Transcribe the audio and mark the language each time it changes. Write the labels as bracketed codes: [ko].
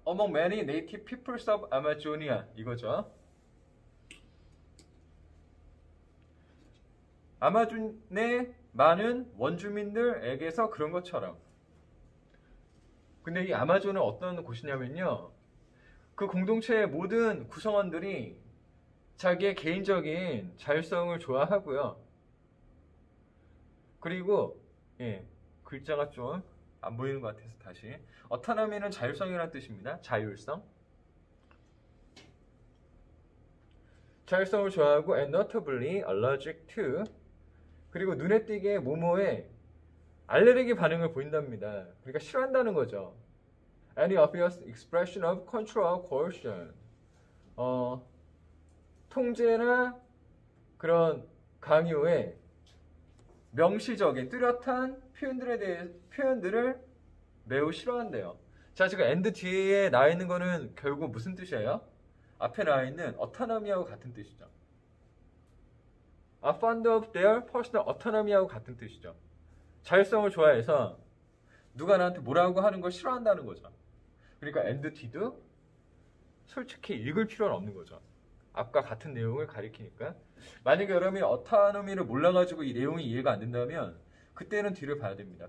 [en] Among many native peoples of Amazonia [ko] 이거죠. 아마존의 많은 원주민들에게서 그런 것처럼. 근데 이 아마존은 어떤 곳이냐면요, 그 공동체의 모든 구성원들이 자기의 개인적인 자율성을 좋아하고요. 그리고 글자가 좀 안 보이는 것 같아서 다시. 어토노미는 자율성이라는 뜻입니다. 자율성. 자율성을 좋아하고 [en] and notably allergic to, [ko] 그리고 눈에 띄게 모모에 알레르기 반응을 보인답니다. 그러니까 싫어한다는 거죠. [en] Any obvious expression of control or coercion. [ko] 통제나 그런 강요의 명시적인 뚜렷한 표현들을 매우 싫어한대요. 자, 지금 and 뒤에 나와 있는 거는 결국 무슨 뜻이에요? 앞에 나와 있는 autonomy하고 같은 뜻이죠. [en] are fond of their personal autonomy하고 [ko] 같은 뜻이죠. 자율성을 좋아해서 누가 나한테 뭐라고 하는 걸 싫어한다는 거죠. 그러니까 and 뒤도 솔직히 읽을 필요는 없는 거죠. 앞과 같은 내용을 가리키니까. 만약에 여러분이 autonomy를 몰라가지고 이 내용이 이해가 안 된다면 그때는 뒤를 봐야 됩니다.